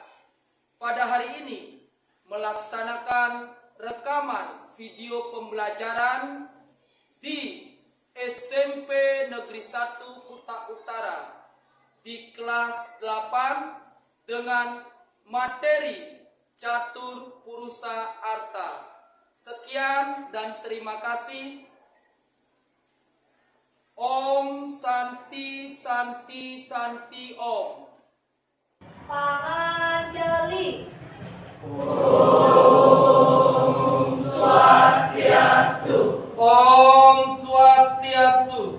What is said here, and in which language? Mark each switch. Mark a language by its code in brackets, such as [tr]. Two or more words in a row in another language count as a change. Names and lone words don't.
[id] Pada hari ini melaksanakan rekaman video pembelajaran di SMP Negeri 1 Kuta Utara di kelas 8 dengan materi Catur Purusa Arta. Sekian dan terima kasih. [sa] Om Santi Santi Santi Om. Panganjali. Om Swastiastu. Om Swastiastu.